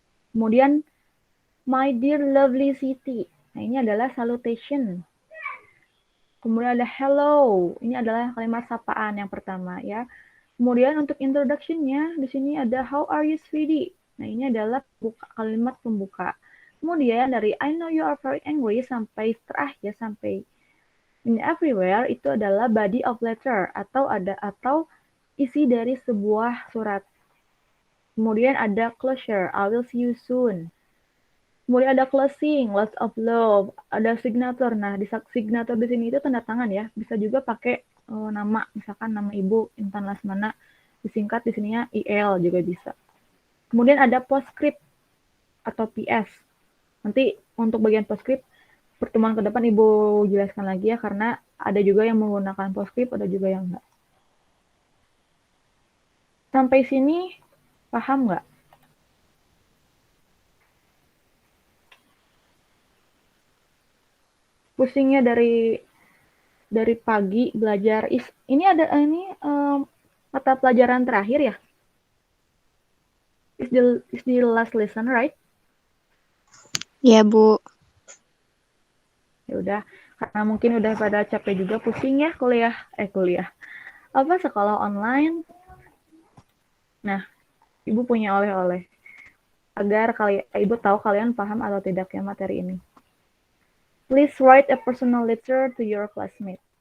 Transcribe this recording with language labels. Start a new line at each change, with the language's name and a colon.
Indonesian: Kemudian,
English: my dear lovely city.
Indonesian: Nah, ini adalah salutation. Kemudian ada hello. Ini adalah kalimat sapaan yang pertama ya. Kemudian untuk introduction-nya, di sini ada
English: how are you sweetie.
Indonesian: Nah, ini adalah kalimat pembuka. Kemudian dari
English: I know you are very angry
Indonesian: sampai terakhir, sampai
English: in everywhere
Indonesian: itu adalah body of letter atau isi dari sebuah surat. Kemudian ada
English: closure, I will see you soon.
Indonesian: Kemudian ada closing,
English: lots of love,
Indonesian: ada signature. Nah, di signature di sini itu tanda tangan ya. Bisa juga pakai nama, misalkan nama ibu Intan Lasmana, disingkat di sininya IL juga bisa. Kemudian ada postscript atau PS. Nanti untuk bagian postscript pertemuan ke depan Ibu jelaskan lagi ya, karena ada juga yang menggunakan postscript, ada juga yang enggak. Sampai sini paham nggak? Pusingnya dari pagi belajar. Ini ada mata pelajaran terakhir ya?
English: Is the last lesson, right?
Indonesian: Ya, Bu. Ya udah, karena mungkin udah pada capek juga, pusing ya kuliah. Sekolah online. Nah, Ibu punya oleh-oleh agar Ibu tahu kalian paham atau tidak ya materi ini.
English: Please write a personal letter to your classmate.